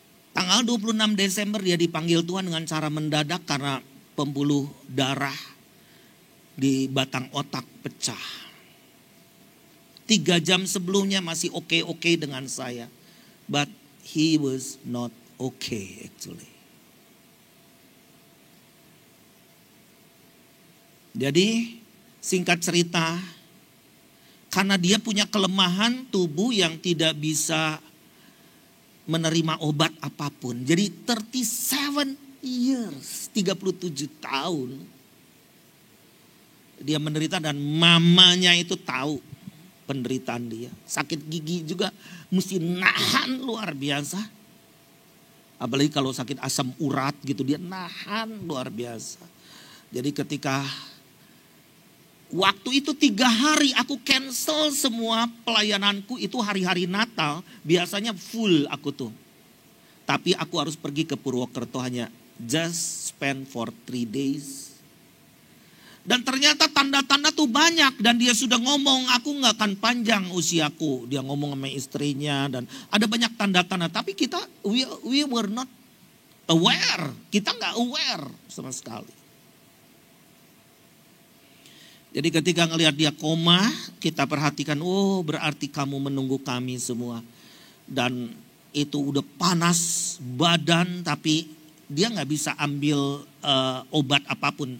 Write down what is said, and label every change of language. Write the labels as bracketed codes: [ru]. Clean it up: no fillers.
[id] Tanggal 26 Desember dia dipanggil Tuhan dengan cara mendadak karena pembuluh darah di batang otak pecah. 3 jam sebelumnya masih oke-oke dengan saya. [en] But he was not okay actually. [id] Jadi singkat cerita, karena dia punya kelemahan tubuh yang tidak bisa menerima obat apapun. Jadi [en] 37 years, [id] 37 tahun. Dia menderita dan mamanya itu tahu penderitaan dia. Sakit gigi juga mesti nahan luar biasa. Apalagi kalau sakit asam urat gitu, dia nahan luar biasa. Jadi ketika waktu itu 3 hari aku cancel semua pelayananku, itu hari-hari Natal. Biasanya full aku tuh. Tapi aku harus pergi ke Purwokerto hanya [en] just spend for 3 days. [id] Dan ternyata tanda-tanda tuh banyak. Dan dia sudah ngomong aku gak akan panjang usiaku. Dia ngomong sama istrinya dan ada banyak tanda-tanda. Tapi kita, [en] we were not aware. [id] Kita gak aware sama sekali. Jadi ketika ngelihat dia koma, kita perhatikan, oh berarti kamu menunggu kami semua. Dan itu udah panas badan, tapi dia gak bisa ambil obat apapun.